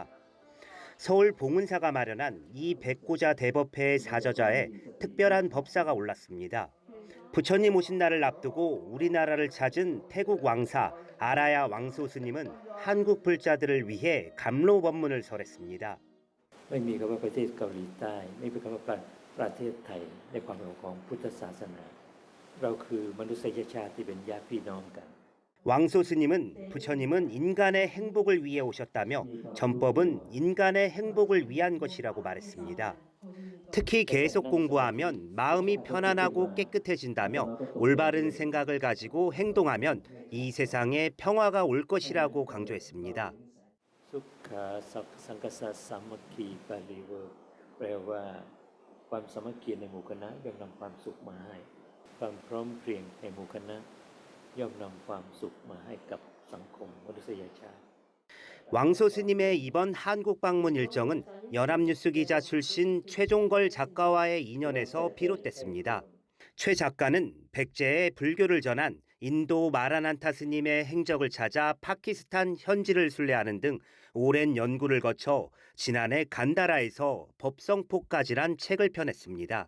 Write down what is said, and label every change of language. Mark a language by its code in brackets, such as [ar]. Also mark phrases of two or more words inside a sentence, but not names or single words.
[ko] 서울 봉은사가 마련한 이 백고자 대법회의 사저자에 특별한 법사가 올랐습니다. 부처님 오신 날을 앞두고 우리나라를 찾은 태국 왕사 아라야 왕소스님은 한국 불자들을 위해 감로 법문을 설했습니다. [th] ไม่มีคำว่าประเทศเกาหลีใต้ไม่มีคำว่าประเทศไทยในความหมายของพุทธศาสนาเราคือมนุษยชาติที่เป็นญาติพี่น้องกัน [ko] 왕소스님은 부처님은 인간의 행복을 위해 오셨다며 전법은 인간의 행복을 위한 것이라고 말했습니다. 특히 계속 공부하면 마음이 편안하고 깨끗해진다며 올바른 생각을 가지고 행동하면 이 세상에 평화가 올 것이라고 강조했습니다. [pi] สุขาสังคสะสามัคคี [th] บาลีเวอร์แปลว่าความสามัคคีในหมู่คณะย่อมนำความสุขมาให้ความพร้อมเพรียงในหมู่คณะย่อมนำความสุขมาให้กับสังคมมนุษยชาติ [ko] 왕소스님의 이번 한국 방문 일정은 연합뉴스 기자 출신 최종걸 작가와의 인연에서 비롯됐습니다. 최 작가는 백제에 불교를 전한 인도 마라난타 스님의 행적을 찾아 파키스탄 현지를 순례하는 등 오랜 연구를 거쳐 지난해 간다라에서 법성포까지란 책을 펴냈습니다.